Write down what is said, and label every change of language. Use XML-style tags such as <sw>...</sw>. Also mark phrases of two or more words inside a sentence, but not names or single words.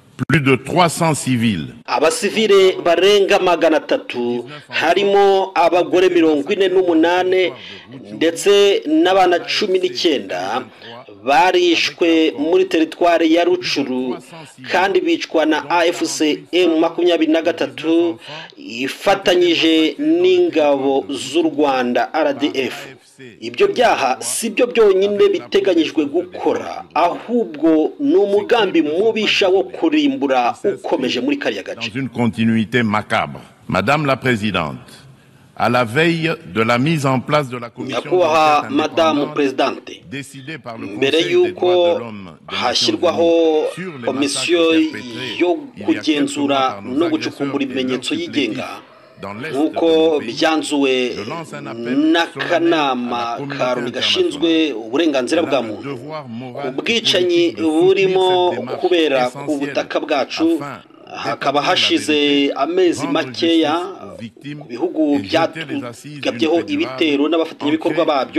<fr>plus de 300 civils.</fr> <rw>Abasivile barenga 300 harimo abagore 48 ndetse n'abana 19 barishwe muri teritwari ya Rucuru kandi bicwa na AFC M23 ifatanyije n'ingabo z'u Rwanda RDF. Ibyo byaha sibyo byonyine biteganyijwe gukora, ahubwo n'umugambi mubisha wo kurimbura ukomeje muri kariya gace.</rw> <fr>Dans une continuité macabre. Madame la Présidente, à la veille de la mise en place de la commission Madame Présidente,</fr> <rw>mbere yuko hashyirwaho komisiyo yo kugenzura no gucukumbura ibimenyetso yigenga nk'uko byanzuwe n'akanama ka Loni gashinzwe uburenganzira bwa muntu, ubwicanyi burimo kubera ku butaka bwacu hakaba hashize amezi makeya ku bihugu byagabyeho ibitero n'abafatanyabikorwa babyo.</rw>